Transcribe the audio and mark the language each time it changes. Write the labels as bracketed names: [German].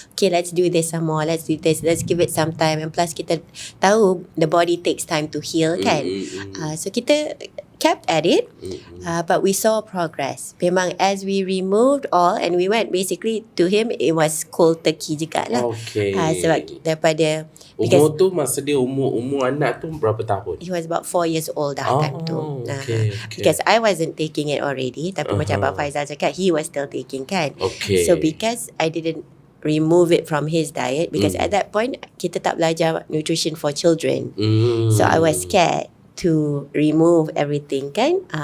[English] Okay, let's do this some more. Let's do this. Let's give it some time. And plus [Malay] kita tahu [English] the body takes time to heal kan. So kita kept at it, but we saw progress. Memang as we removed all and we went basically to him, it was cold turkey [Malay] juga lah. [English] Okay. [Malay] Sebab daripada umur tu masa dia umur anak tu berapa tahun? [English] he was about 4 years old dah time tu. Okay. Because I wasn't taking it already, [Malay] tapi macam Abang Faisal cakap, [English] he was still taking kan. Okay. So because I didn't remove it from his diet, because at that point [Malay] kita tak belajar [English] nutrition for children. So I was scared to remove everything kan.